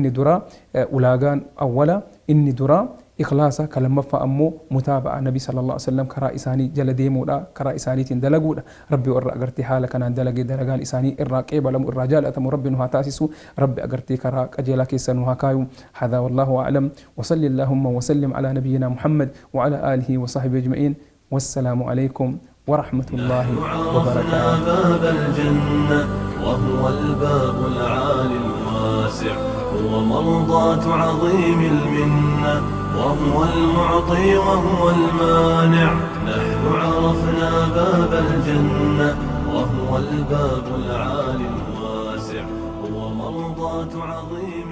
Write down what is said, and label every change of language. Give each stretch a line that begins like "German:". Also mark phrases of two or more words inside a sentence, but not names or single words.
Oromo: inni dura ulaagaan awwala inni dura ikhlaasa kalammaffaa ammoo mutaaba'a nabii
Arabic: صلى الله عليه وسلم
Oromo: karaa isaanii jala deemuudha karaa isaaniitiin dalaguudha rabbi warra agartee haala kanaan dalagee dalagaan isaanii irraa qeebalamu irraa jaalatamu rabbi nu haa taasisu rabbi agartee karaa qajeelaa keessa nu haa kaayu
Arabic: هذا والله أعلم وصلى الله وسلم على نبينا محمد وعلى آله وصحبه أجمعين والسلام عليكم ورحمة الله وبركاته باب الجنة وهو الباب العالي الواسع هو مرضاة عظيم المنة وهو المعطي وهو المانع نحن عرفنا باب الجنة وهو الباب العالي الواسع هو مرضاة عظيم